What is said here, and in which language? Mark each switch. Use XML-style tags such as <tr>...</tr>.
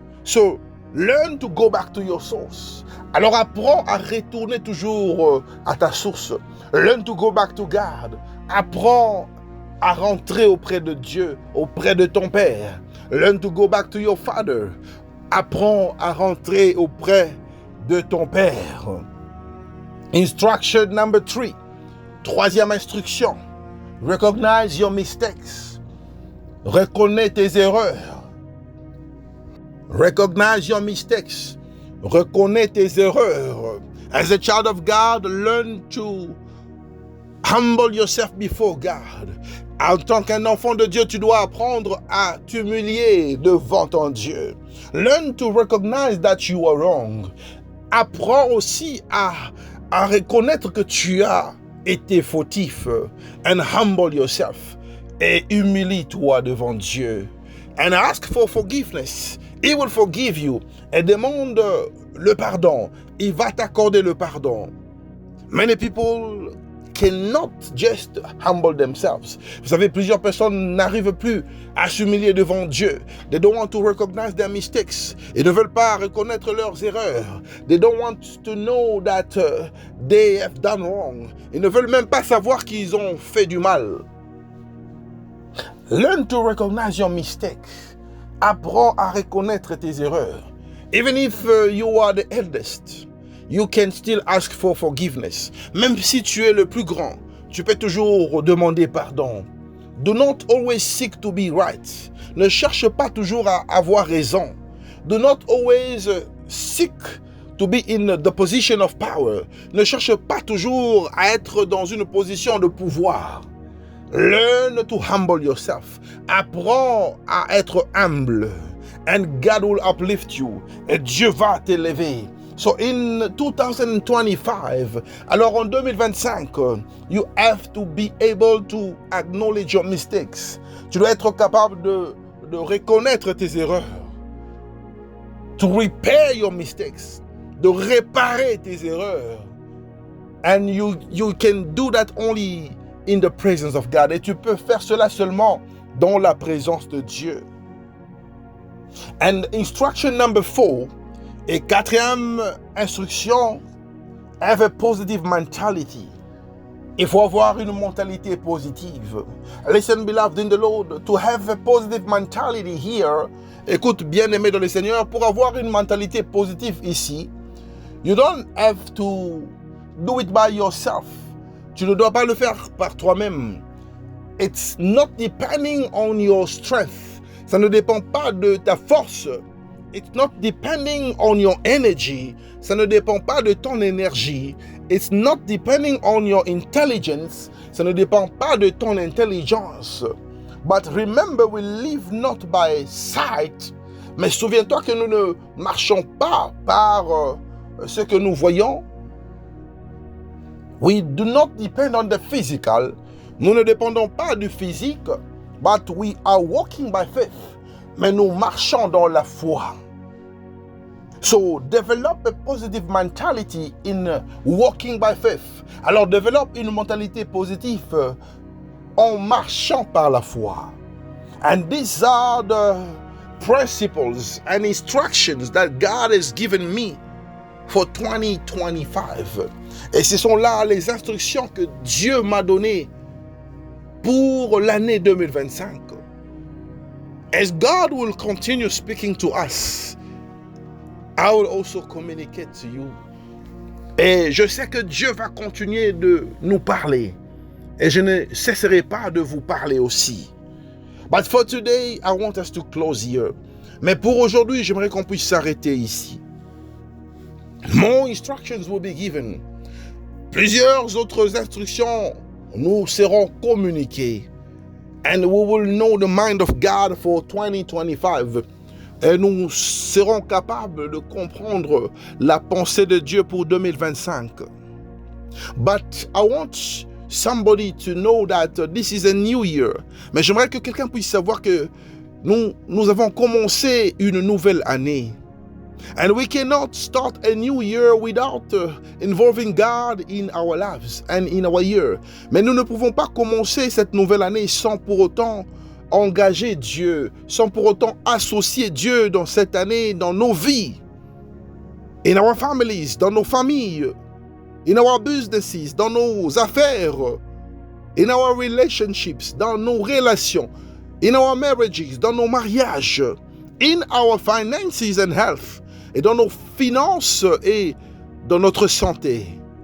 <en>So, learn to go back to your source.</en> <fr>Alors apprends à retourner toujours à ta source.</fr> <en>Learn to go back to God.</en> <fr>Apprends à rentrer auprès de Dieu, auprès de ton Père.</fr> <en>Learn to go back to your Father.</en> <fr>Apprends à rentrer auprès de ton Père.</fr> <en>Instruction number 3.</en> <fr>Troisième instruction.</fr> <en>Recognize your mistakes.</en> <fr>Reconnais tes erreurs.</fr> <en>Recognize your mistakes.</en> <fr>Reconnais tes erreurs.</fr> <en>As a child of God, learn to humble yourself before God.</en> <fr>En tant qu'un enfant de Dieu, tu dois apprendre à t'humilier devant ton Dieu.</fr> <en>Learn to recognize that you are wrong.</en> <fr>Apprends aussi à reconnaître que tu as été fautif.</fr> <en>And humble yourself.</en> <fr>Et humilie-toi devant Dieu.</fr> <en>And ask for forgiveness. He will forgive you.</en> <fr>Et demande le pardon. Il va t'accorder le pardon.</fr> <en>Many people cannot just humble themselves.</en> <fr>Vous savez, plusieurs personnes n'arrivent plus à s'humilier devant Dieu.</fr> <en>They don't want to recognize their mistakes.</en> <fr>Ils ne veulent pas reconnaître leurs erreurs.</fr> <en>They don't want to know that they have done wrong.</en> <fr>Ils ne veulent même pas savoir qu'ils ont fait du mal.</fr> <en>Learn to recognize your mistakes.</en> <fr>Apprends à reconnaître tes erreurs.</fr> <en>Even if you are the eldest, you can still ask for forgiveness.</en> <fr>Même si tu es le plus grand, tu peux toujours demander pardon.</fr> <en>Do not always seek to be right.</en> <fr>Ne cherche pas toujours à avoir raison.</fr> <en>Do not always seek to be in the position of power.</en> <fr>Ne cherche pas toujours à être dans une position de pouvoir.</fr> <en>Learn to humble yourself.</en> <fr>Apprends à être humble.</fr> <en>And God will uplift you.</en> <fr>Et Dieu va t'élever.</fr> <en>So in 2025,</en> <fr>alors en 2025,</fr> <en>you have to be able to acknowledge your mistakes.</en> <fr>Tu dois être capable de reconnaître tes erreurs.</fr> <en>To repair your mistakes.</en> <fr>De réparer tes erreurs.</fr> <en>And you can do that only in the presence of God.</en> <fr>Et tu peux faire cela seulement dans la présence de Dieu.</fr> <en>And instruction number 4,</en> <fr>et quatrième instruction,</fr> <en>have a positive mentality.</en> <fr>Il faut avoir une mentalité positive.</fr> <en>Listen, beloved in the Lord, to have a positive mentality here.</en> <fr>Écoute, bien-aimé dans le Seigneur, pour avoir une mentalité positive ici,</fr> <en>you don't have to do it by yourself.</en> <fr>Tu ne dois pas le faire par toi-même.</fr> <en>It's not depending on your strength.</en> <fr>Ça ne dépend pas de ta force.</fr> <en>It's not depending on your energy.</en> <fr>Ça ne dépend pas de ton énergie.</fr> <en>It's not depending on your intelligence.</en> <fr>Ça ne dépend pas de ton intelligence.</fr> <en>But remember, we live not by sight,</en> <fr>Mais souviens-toi que nous ne marchons pas par ce que nous voyons.</fr> <en>We do not depend on the physical.</en> <fr>Nous ne dépendons pas du physique,</fr> <en>but we are walking by faith.</en> <fr>Mais nous marchons dans la foi.</fr> <en>So develop a positive mentality in walking by faith.</en> <fr>Alors développe une mentalité positive en marchant par la foi.</fr> <en>And these are the principles and instructions that God has given me for 2025.</en> <fr>Et ce sont là les instructions que Dieu m'a données pour l'année 2025.</fr> <en>As God will continue speaking to us, I will also communicate to you.</en> <fr>Et je sais que Dieu va continuer de nous parler. Et je ne cesserai pas de vous parler aussi.</fr> <en>But for today, I want us to close here.</en> <fr>Mais pour aujourd'hui, j'aimerais qu'on puisse s'arrêter ici.</fr> <en>More instructions will be given.</en> <fr>Plusieurs autres instructions nous seront communiquées.</fr> <en>And we will know the mind of God for 2025.</en> <fr>Et nous serons capables de comprendre la pensée de Dieu pour 2025.</fr> <en>But I want somebody to know that this is a new year.</en> <fr>Mais j'aimerais que quelqu'un puisse savoir que nous avons commencé une nouvelle année.</fr> <en>And we cannot start a new year without involving God in our lives and in our year.</en> <fr>Mais nous ne pouvons pas commencer cette nouvelle année sans pour autant engager Dieu, sans pour autant associer Dieu dans cette année, dans nos vies,</fr> <en>in our families,</en> <fr>dans nos familles,</fr> <en>in our businesses,</en> <fr>dans nos affaires,</fr> <en>in our relationships,</en> <fr>dans nos relations,</fr> <en>in our marriages,</en> <fr>dans nos mariages,</fr> <en>in our finances and health,</en> <fr>et dans nos finances et dans notre santé.</fr>